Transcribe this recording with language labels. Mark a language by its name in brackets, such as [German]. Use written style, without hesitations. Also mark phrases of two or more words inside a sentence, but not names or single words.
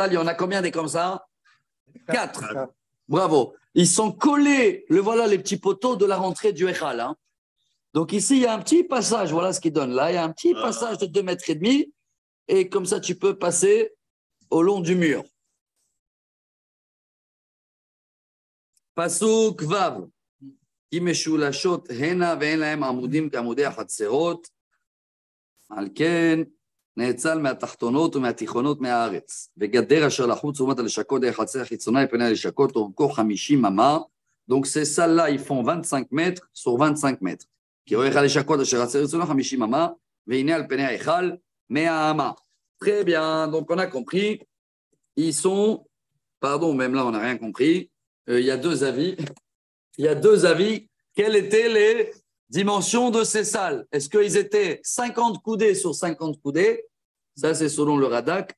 [French] Il y en a combien des comme ça? 4. Bravo. Ils sont collés. Voilà les petits poteaux de la rentrée du Echal. Hein. Donc ici, il y a un petit passage. Voilà ce qu'il donne là. Il y a un petit passage de 2,5 mètres. Et comme ça, tu peux passer au long du mur. [Hebrew] פסוק ו. ומשולשות הנה ואין להם עמודים כעמודי החצרות. על כן, נאצל מהתחתונות ומהתיכונות מהארץ. וגדר אשר לחוץ לעומת הלשכות דרך חצר חיצונה לפני הלשכות, אורכו 50 אמה. [French] Donc ces salles-là, ils font 25 mètres sur 25 mètres. [Hebrew] כי אורך הלשכות אשר חצר חיצונה 50 אמה, והנה על פני ההיכל 100 אמה. [French] Très bien, donc on a compris. Ils sont, pardon, même là on n'a rien compris. Il y a deux avis. Il y a deux avis. Quelles étaient les dimension de ces salles? Est-ce qu'ils étaient 50 coudées sur 50 coudées? Ça, c'est selon le Radak.